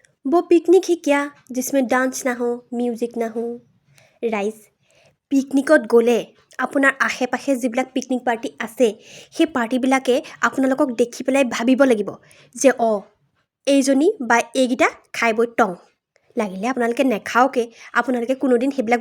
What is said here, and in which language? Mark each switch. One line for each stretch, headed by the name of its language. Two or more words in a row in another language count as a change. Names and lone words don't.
Hindi: वो पिकनिक ही क्या जिसमें डांस ना हो म्यूज़िक ना हो
Assamese: ৰাইজ পিকনিকত গ'লে আপোনাৰ আশে পাশে যিবিলাক পিকনিক পাৰ্টি আছে সেই পাৰ্টিবিলাকে আপোনালোকক দেখি পেলাই ভাবিব লাগিব যে এইজনী বা এইকেইটা খাই বৈ টং লাগিলে আপোনালোকে নেখাওকে আপোনালোকে কোনোদিন সেইবিলাক